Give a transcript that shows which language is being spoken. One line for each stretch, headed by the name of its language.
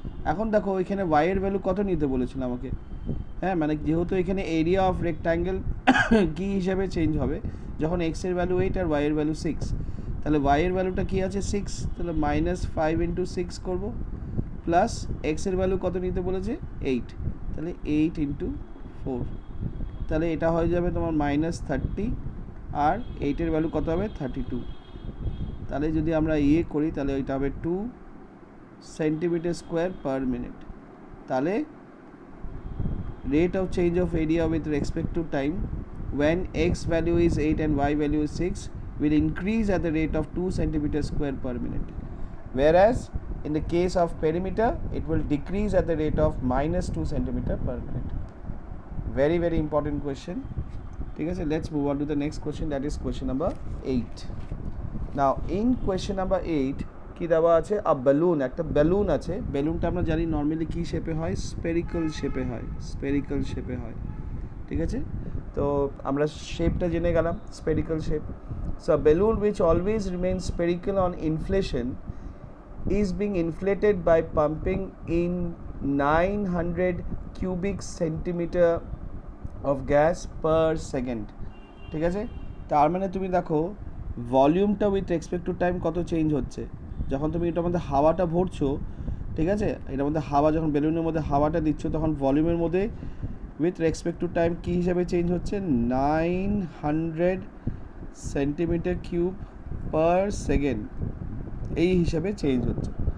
Bangla: এখন দেখো এখানে ওয়াইয়ের ভ্যালু কত নিতে বলেছিল আমাকে, হ্যাঁ, মানে যেহেতু এখানে এরিয়া অফ রেক্ট্যাঙ্গেল কী হিসাবে চেঞ্জ হবে, যখন এক্সের ভ্যালু 8 আর ওয়াইয়ের ভ্যালু 6, তাহলে ওয়াইয়ের ভ্যালুটা কী আছে 6, তাহলে -5 ইন্টু 6 করবো, প্লাস এক্সের ভ্যালু কত নিতে বলেছে 8, তাহলে 8 ইন্টু 4, তাহলে এটা হয়ে যাবে তোমার -30, আর 8-এর ভ্যালু কত হবে 32। তাহলে যদি আমরা ইয়ে করি তাহলে ওইটা হবে 2 সেন্টিমিটার স্কোয়ার পার মিনিট। তাহলে
English: rate of change of area with respect to time when x value is 8 and y value is 6 will increase at the rate of 2 centimeter square per minute, whereas in the case of perimeter it will decrease at the rate of -2 centimeter per minute. Very very important question.
Bangla: ঠিক আছে,
English: let's move on to the next question, that is question number 8. Now in question number 8
Bangla: কি দেওয়া আছে, আ balloon, একটা balloon আছে, বেলুনটা আমরা জানি normally কী শেপে হয়, স্পেরিক্যাল শেপে হয়, স্পেরিক্যাল শেপে হয়, ঠিক আছে? তো আমরা শেপটা জেনে গেলাম, spherical shape.
English: so balloon which always remain spherical on inflation is being inflated by pumping in 900 cubic centimeter of gas per second,
Bangla: ঠিক আছে? তার মানে তুমি দেখো ভলিউমটা উইথ রেসপেক্ট টু টাইম কত চেঞ্জ হচ্ছে, যখন তুমি এটার মধ্যে হাওয়াটা ভরছো, ঠিক আছে, এটার মধ্যে হাওয়া, যখন বেলুনের মধ্যে হাওয়াটা দিচ্ছ তখন ভলিউমের মধ্যে উইথ রেসপেক্ট টু টাইম কী হিসাবে চেঞ্জ হচ্ছে, 900 সেন্টিমিটার কিউব পার সেকেন্ড, এই হিসাবে চেঞ্জ হচ্ছে।